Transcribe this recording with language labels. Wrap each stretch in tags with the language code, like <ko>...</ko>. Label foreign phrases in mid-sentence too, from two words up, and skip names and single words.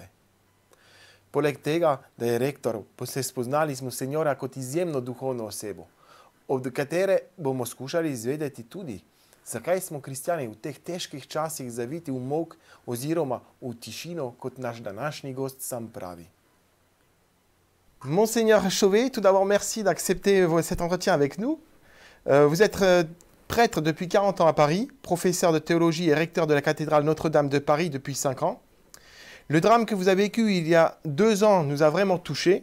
<sl>Poleg tega, da je rektor, se spoznali z monsignora kot izjemno duhovno osebo, od katere bomo skušali izvedeti tudi, zakaj smo kristjani v teh težkih časih zaviti v molk oziroma v tišino, kot naš današnji gost sam pravi.</sl> <fr>Monseigneur Chauvet, tout d'abord merci d'accepter cet entretien avec nous. Vous êtes prêtre depuis 40 ans à Paris, professeur de théologie et recteur de la cathédrale Notre-Dame de Paris depuis 5 ans. Le drame que vous avez vécu il y a 2 ans nous a vraiment touchés.</fr>